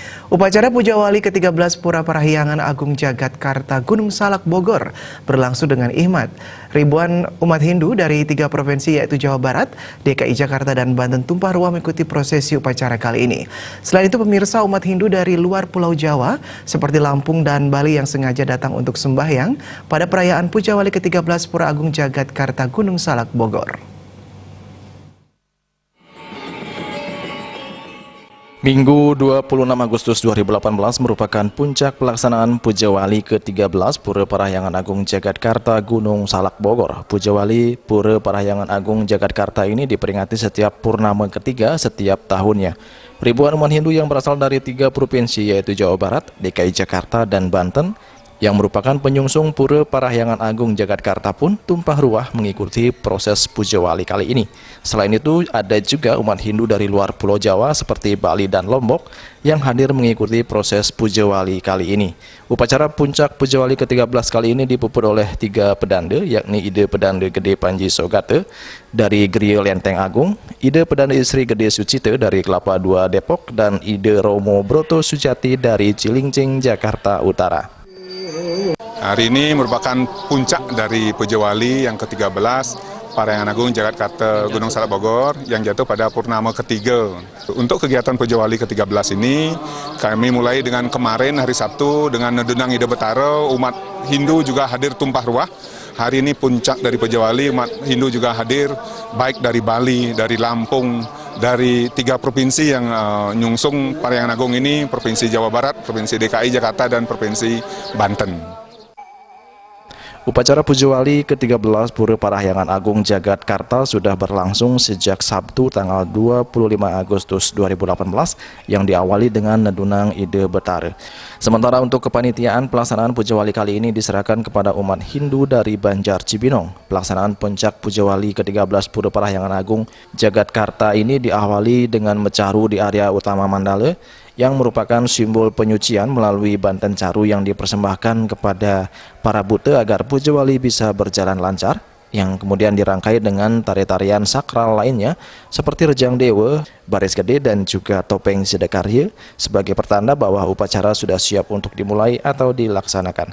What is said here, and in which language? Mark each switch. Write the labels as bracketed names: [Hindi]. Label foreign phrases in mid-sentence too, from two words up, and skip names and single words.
[Indonesian] Upacara Puja Wali ke-13 Pura Parahyangan Agung Jagat Karta Gunung Salak Bogor berlangsung dengan hikmat. Ribuan umat Hindu dari 3 provinsi yaitu Jawa Barat, DKI Jakarta, dan Banten tumpah ruah mengikuti prosesi upacara kali ini. Selain itu, pemirsa, umat Hindu dari luar Pulau Jawa seperti Lampung dan Bali yang sengaja datang untuk sembahyang pada perayaan Puja Wali ke-13 Pura Agung Jagat Karta Gunung Salak Bogor. Minggu 26 Agustus 2018 merupakan puncak pelaksanaan Puja Wali ke-13 Pura Parahyangan Agung Jagat Karta Gunung Salak Bogor. Puja Wali Pura Parahyangan Agung Jagat Karta ini diperingati setiap purnama ketiga setiap tahunnya. Ribuan umat Hindu yang berasal dari 3 provinsi yaitu Jawa Barat, DKI Jakarta, dan Banten yang merupakan penyungsung Pura Parahyangan Agung Jagat Karta pun tumpah ruah mengikuti proses Puja Wali kali ini. Selain itu, ada juga umat Hindu dari luar Pulau Jawa seperti Bali dan Lombok yang hadir mengikuti proses Puja Wali kali ini. Upacara puncak Puja Wali ke-13 kali ini dipuput oleh 3 pedande, yakni Ide Pedande Gede Panji Sogate dari Griya Lenteng Agung, Ide Pedande Isri Gede Sucite dari Kelapa II Depok, dan Ide Romo Broto Sujati dari Cilincing, Jakarta Utara. Hari ini merupakan puncak dari Puja Wali yang ke-13 Parahyangan Agung Jagat Karta Gunung Salak Bogor yang jatuh pada purnama ketiga. Untuk kegiatan Puja Wali ke-13 ini, kami mulai dengan kemarin hari Sabtu dengan Nedunang Ida Betara, umat Hindu juga hadir tumpah ruah. Hari ini puncak dari Puja Wali, umat Hindu juga hadir, baik dari Bali, dari Lampung, dari 3 provinsi yang nyungsung Parahyangan Agung ini, Provinsi Jawa Barat, Provinsi DKI Jakarta, dan Provinsi Banten. Upacara Puja Wali ke-13 Pura Parahyangan Agung Jagat Karta sudah berlangsung sejak Sabtu tanggal 25 Agustus 2018 yang diawali dengan Nedunang Ide Betara. Sementara untuk kepanitiaan pelaksanaan Puja Wali kali ini diserahkan kepada umat Hindu dari Banjar Cibinong. Pelaksanaan puncak Puja Wali ke-13 Pura Parahyangan Agung Jagat Karta ini diawali dengan mecaru di area utama Mandala yang merupakan simbol penyucian melalui banten caru yang dipersembahkan kepada para buta agar Puja Wali bisa berjalan lancar, yang kemudian dirangkai dengan tari-tarian sakral lainnya seperti Rejang Dewa, Baris Gede, dan juga Topeng Sidakarya sebagai pertanda bahwa upacara sudah siap untuk dimulai atau dilaksanakan.